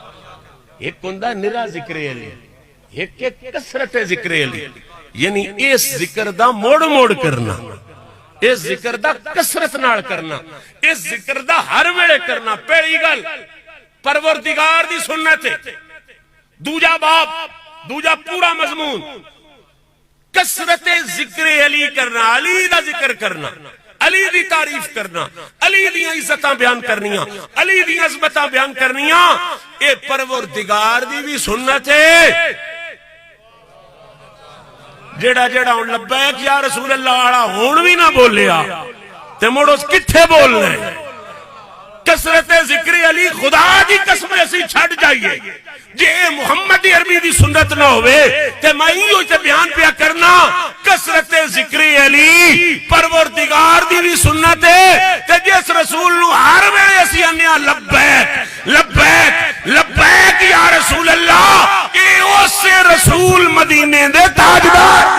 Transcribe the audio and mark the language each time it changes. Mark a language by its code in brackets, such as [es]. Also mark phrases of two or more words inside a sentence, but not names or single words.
[pa] ایک ہوندا نرا ذکر علی، ایک کثرت ذکر علی، یعنی اس ذکر دا موڑ موڑ کرنا، اس ذکر دا کثرت نال کرنا، اس ذکر دا ہر ویلے کرنا۔ پہلی گل پروردگار دی سنت ہے۔ دوجا باب، دوجا پورا مضمون کثرت ذکر علی کرنا، علی دا ذکر کرنا، علی دی تعریف کرنا، علی دی عزتاں بیان کرنیاں، علی دی عظمتاں بیان کرنیاں، اے پروردگار دی بھی سنت ہے۔ جیڑا جیڑا ہن [ar] لبیک یا رسول اللہ [pa] آڑا ہون بھی نہ بولیا تے مڑ اس کتھے بولنے؟ کثرت ذکر علی خدا دی قسم اسی چھڑ جائیے جے محمد عربی دی سنت نہ ہوئے تے میں ہی تے بیان پیا کرنا کثرت ذکر علی پروردگار دی بھی سنت ہے تے جس رسول نو ہر ویلے اسی انیا [ar] لبیک لبیک لبیک یا رسول اللہ [pa] کہ اس رسول مدینے دے تاجدار۔